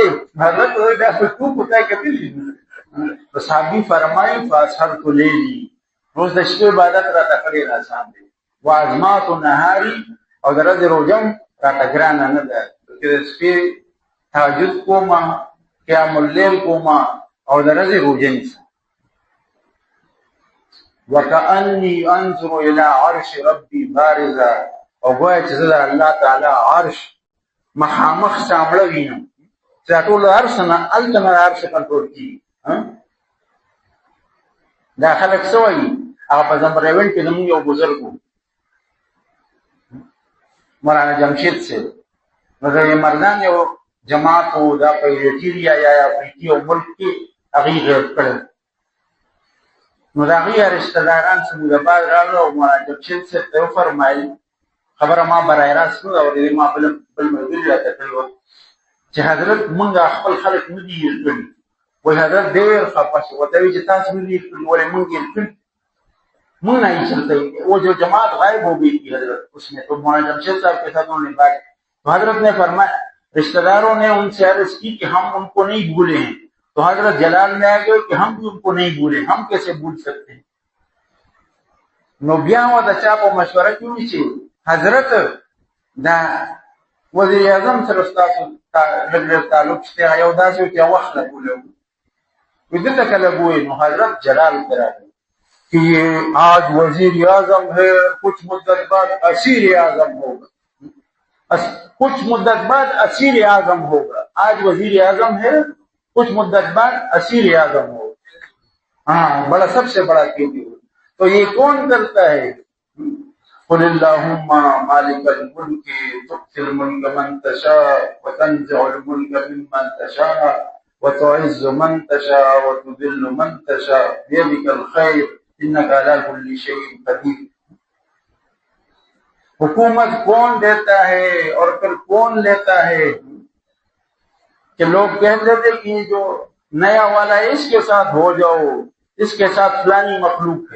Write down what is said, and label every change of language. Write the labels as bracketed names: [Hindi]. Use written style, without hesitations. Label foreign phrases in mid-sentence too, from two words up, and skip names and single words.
[Pashto] حضرت وایي دا خو تو په تا کتلی. نو صحابي فرمایي [Arabic] فاسحرت لیلي، [Pashto] روز د شپې عبادت راته ډېر اسان دی. [Arabic] وازمات نهاري [Pashto] او د ورځې روژه هم راته ګرانه نه ده چې د شپې تهجد کومه، قیام اللیل کومه او د ورځې روژه نیسم. [Arabic] وکأني انظر الى عرش ربي بارزا، [Pashto] او گویا چې زه د الله تعالی عرش مخامخ سامړه وینم چې دا ټول عرش نه هلته نه عرش کنټرول کېږي. دا خلک څه وایي؟ هغه په زمبریوین کې زموږ یو بزرګ و مولانا جمشید صاحب، نو د مردان یو جماعت و دا په ایریټیریا یا افریقي او ملک کې هغوی غیر کړی. نو د هغوی رشته داران سموداباد راغلو او مولانا جمشید صاحب ته وفرمایل، خبره ما برای راست نه ده اورېدلې، ما بل ملګري راته کړې وه چې حضرت مونږ خپل خلک نه دي هېر کړي. وایي حضرت ډېر خفه شو، ورته وایي چې تاسو نه دي هېر کړي، ولې مونږ هېر کړي؟ [Urdu] مونږ نہیں چلتے. وہ جو جماعت غائب ہو گئی تھی حضرت اس میں، تو مولانا جمشید صاحب کے ساتھ انہوں نے بات، تو حضرت نے فرمایا، رشتہ داروں نے ان سے عرض کی کہ ہم ان کو نہیں بھولے ہیں، تو حضرت جلال میں آ گئے کہ ہم بھی ان کو نہیں بھولے، ہم کیسے بھول سکتے ہیں. [Pashto] نو بیا و د چا په مشوره کې وي چې حضرت دا وزیر اعظم سره ستاسو لږ تعلق شته، یو داسې و چې وخت نه بولی و، وي دلته کله بوی. نو حضرت جلال کې راغی [Urdu] کہ یہ آج وزیر اعظم ہے، کچھ مدت بعد اسیر اعظم ہوگا، کچھ مدت بعد اسیر اعظم ہوگا. آج وزیر اعظم ہے، کچھ مدت بعد اسیر اعظم ہوگا. ہاں بڑا سب سے بڑا قیدی ہو. تو یہ کون کرتا ہے؟ [Arabic] قل اللہم مالک الملک تؤتی الملک من تشاء وتنزع الملک ممن تشاء وتعز من تشاء وتذل من تشاء بیدک الخیر انک علی کل شیء قدیر. [Urdu] حکومت کون دیتا ہے اور پھر کون لیتا ہے؟ کہ لوگ کہتے تھے کہ جو نیا والا ہے اس کے ساتھ ہو جاؤ، اس کے ساتھ فلانی مخلوق ہے.